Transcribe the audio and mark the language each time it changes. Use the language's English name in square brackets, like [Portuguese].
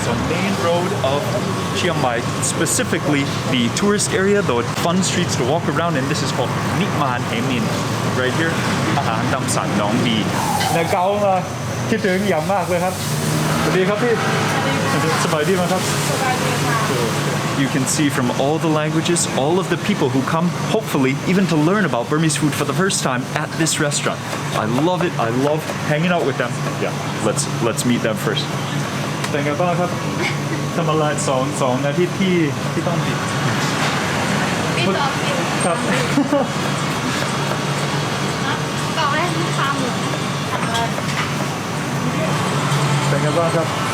[English] Main road of Chiang Mai, specifically the tourist area, the fun streets to walk around, and this is called Nimman Road. Right here, [Thai] อาหารตามสั่ง Nong Bee ในเกามาคิดถึงอย่างมากเลยครับสวัสดีครับพี่สบายดีไหมครับ [English] You can see from all the languages, all of the people who come, hopefully, even to learn about Burmese food for the first time at this restaurant. I love it. I love hanging out with them. Yeah, let's meet them first. [Thai] เป็นไงบ้างครับทำอะไรสองอาทิตย์ที่ต้องปิดครับ ก็ให้ลูกค้าหมด เป็นไงบ้างครับ